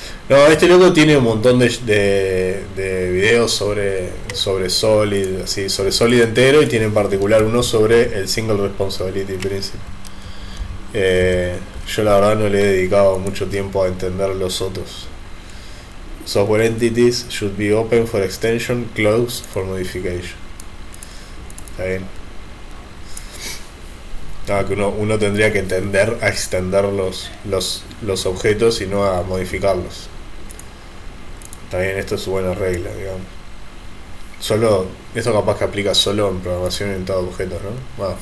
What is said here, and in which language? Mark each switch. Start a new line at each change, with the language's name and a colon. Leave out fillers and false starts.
Spanish: No, este loco tiene un montón de videos sobre Solid, así, sobre Solid entero, y tiene en particular uno sobre el Single Responsibility Principle. Yo la verdad no le he dedicado mucho tiempo a entender los otros.
English: Software entities should be open for extension, closed for modification.
Spanish: Está bien. Que uno tendría que entender a extender los objetos y no a modificarlos. También esto es buena regla, digamos. Esto capaz que aplica solo en programación orientada a objetos, ¿no?